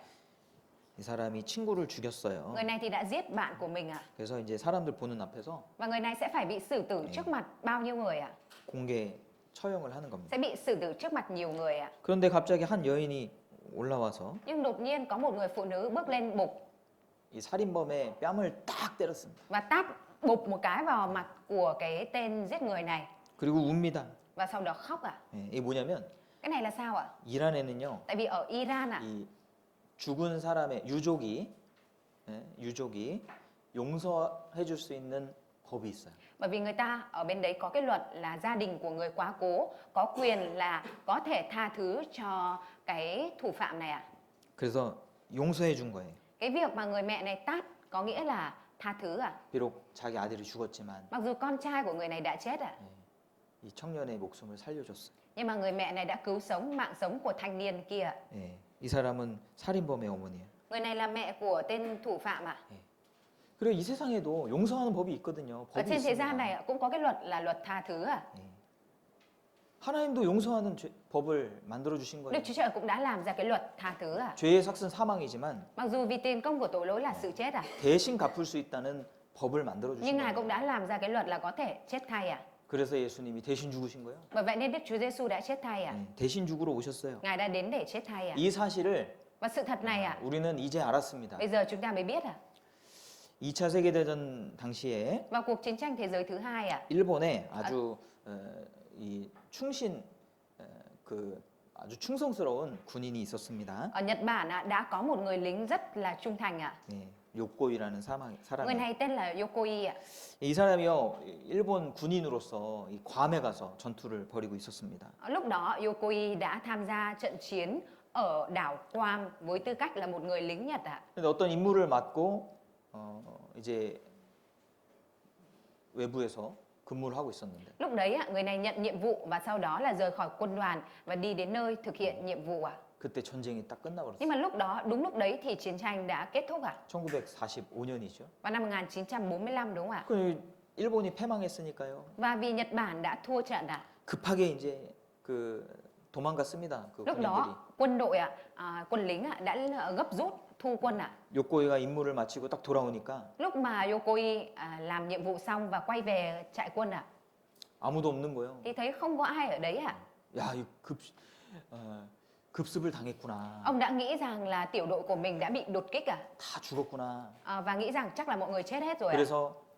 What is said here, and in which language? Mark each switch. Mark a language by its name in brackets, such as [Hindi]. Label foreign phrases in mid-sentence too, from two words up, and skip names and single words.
[Korean] 이 사람이 친구를 죽였어요. [Vietnamese] Người này thì đã giết bạn của mình ạ. [Korean] 그래서 이제 사람들 보는 앞에서 [Vietnamese] Và người này sẽ phải bị xử tử trước mặt bao nhiêu người ạ? [Korean] 공개 처형을 하는 겁니다. [Vietnamese] Sẽ bị xử tử trước mặt nhiều người ạ. [Korean] 그런데 갑자기 한 여인이 올라와서 [Vietnamese] Nhưng đột nhiên có một người phụ nữ bước lên bục [Korean] 이 살인범의 뺨을 딱 때렸습니다. [Vietnamese] và tát bụp một cái vào mặt của cái tên giết người này. [Korean] 그리고 웁니다. [Vietnamese] Và sau đó khóc ạ. [Korean] 예, 이게 뭐냐면 [Vietnamese] Cái này là sao ạ? [Korean] 이란에는요, [Vietnamese] Tại vì ở Iran ạ, [Korean] 이 죽은 사람의 유족이 용서해 줄 수 있는 법이 있어요. [Vietnamese] bởi vì người ta ở bên đấy có cái luật là gia đình của người quá cố có quyền là có thể tha thứ cho cái thủ phạm này ạ. [Korean] 그래서 용서해 준 거예요. [Vietnamese] Cái việc mà người mẹ này tát có nghĩa là tha thứ à? [Korean] 비록 자기 아들이 죽었지만 [Vietnamese] Mặc dù con trai của người này đã chết à? [Korean] 이 청년의 목숨을 살려줬어요. [Vietnamese] Nhưng mà người mẹ này đã cứu sống mạng sống của thanh niên kia. [Korean] 예, 이 사람은 살인범의 어머니예요. [Vietnamese] Người này là mẹ của tên thủ phạm ạ. [Korean] 그리고 이 세상에도 용서하는 법이 있거든요. [Vietnamese] Ở [Korean] 법이 [Vietnamese] trên thế gian [Korean] 있습니다. [Vietnamese] này cũng có cái luật là luật tha thứ à? [Korean] 하나님도 용서하는 법을 만들어 주신 [Vietnamese] Đức [Korean] 거예요. [Vietnamese] Chúa Trời cũng đã làm ra cái luật tha thứ à? [Korean] 죄의 삭은 사망이지만 [Vietnamese] Mặc dù vì tiền công của tội lỗi là sự chết à? [Korean] 대신 갚을 수 있다는 법을 만들어 [Vietnamese] Nhưng [Korean] 주신 [Vietnamese] Ngài cũng [Korean] 거예요. [Vietnamese] đã làm ra cái luật là có thể chết thay à? [Korean] 그래서 예수님이 대신 죽으신 거예요. [Vietnamese] Bởi vậy nên Đức Chúa Giêsu đã chết thay à? [Korean] 대신 죽으러 오셨어요. [Vietnamese] Ngài đã đến để chết thay à? [Korean] 이 사실을 [Vietnamese] Và sự thật này à? [Korean] 우리는 이제 알았습니다. [Vietnamese] Bây giờ chúng ta mới biết à? [Korean] 2차 세계대전 당시에 [Vietnamese] Vào cuộc chiến tranh thế giới thứ hai à? [Korean] 일본에 아주 이 아주 충성스러운 군인이 있었습니다. [Vietnamese] Ở Nhật Bản đã có một người lính rất là trung thành ạ. [Korean] 예, 요코이라는 [Vietnamese] Người [Korean] 사람이. [Vietnamese] này tên là Yokoi ạ. [Korean] 이 사람이요, 일본 군인으로서 이 괌에 가서 전투를 벌이고 있었습니다. [Vietnamese] Lúc đó Yokoi đã tham gia trận chiến ở đảo Guam với tư cách là một người lính Nhật ạ. [Korean] 근데 어떤 임무를 맡고 이제 외부에서 근무를 하고 있었는데 [Vietnamese] Lúc đấy người này nhận nhiệm vụ và sau đó là rời khỏi quân đoàn và đi đến nơi thực hiện nhiệm vụ ạ. [Korean] 그때 전쟁이 딱 끝나버렸어요. [Vietnamese] Nhưng mà lúc đó, đúng lúc đấy thì chiến tranh đã kết thúc ạ. [Korean] 1945년이죠. [Vietnamese] Vào năm 1945 đúng không ạ? [Korean] 그 일본이 패망했으니까요. [Vietnamese] Và vì Nhật Bản đã thua trận ạ. [Korean] 급하게 이제 그 도망갔습니다. 그 [Vietnamese] Lúc [Korean] 군인들이. [Vietnamese] đó quân đội quân lính đã gấp rút thu quân ạ. [Korean] 요코이가 임무를 마치고 딱 돌아오니까 [Vietnamese] Lúc mà Yokoi làm nhiệm vụ xong và quay về trại quân ạ, [Korean] 아무도 없는 거예요. [Vietnamese] thì thấy không có ai ở đấy ạ. [Korean] 야, 이 급습을 당했구나. [Vietnamese] Ông đã nghĩ rằng là tiểu đội của mình đã bị đột kích ạ. [Korean] 다 죽었구나. [Vietnamese] Và nghĩ rằng chắc là mọi người chết hết rồi ạ.